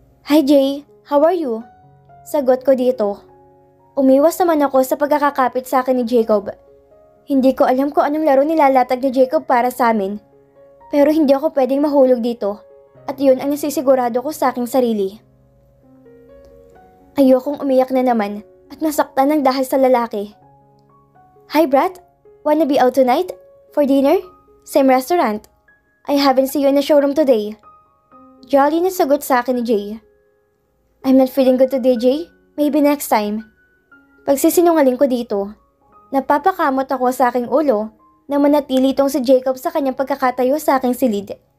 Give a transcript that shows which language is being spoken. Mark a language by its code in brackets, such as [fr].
[en] Hi Jay, how are you? [tl] Sagot ko dito. Umiwas naman ako sa pagkakakapit sa akin ni Jacob. Hindi ko alam kung anong laro nilalatag ni Jacob para sa amin. Pero hindi ako pwedeng mahulog dito at yun ang nasisigurado ko sa aking sarili. Ayokong umiyak na naman at nasaktan ng dahil sa lalaki. [en] Hi Brat, wanna be out tonight? For dinner? Same restaurant. I haven't seen you in the showroom today. [tl] Jolly na sagot sa akin ni Jay. [en] I'm not feeling good today, Jay. Maybe next time. [tl] Pagsisinungaling ko dito. Napapakamot ako sa aking ulo na manatili itong si Jacob sa kanyang pagkakatayo sa aking silid.